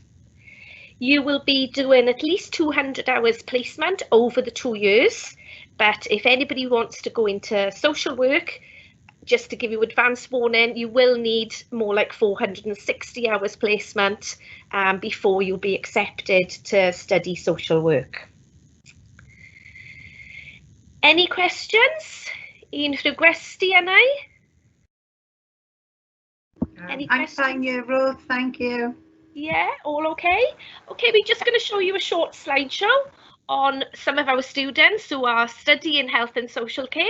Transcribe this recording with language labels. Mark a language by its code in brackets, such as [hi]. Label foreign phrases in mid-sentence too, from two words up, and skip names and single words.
[en] You will be doing at least 200 hours placement over the 2 years, but if anybody wants to go into social work, just to give you advance warning, you will need more like 460 hours placement before you'll be accepted to study social work. Any questions? [cy] Unrhyw gwesti yna? [en] Any I'm questions? fine, you, Ruth. Thank you. Yeah, all okay? Okay, we're just going to show you a short slideshow on some of our students who are studying health and social care.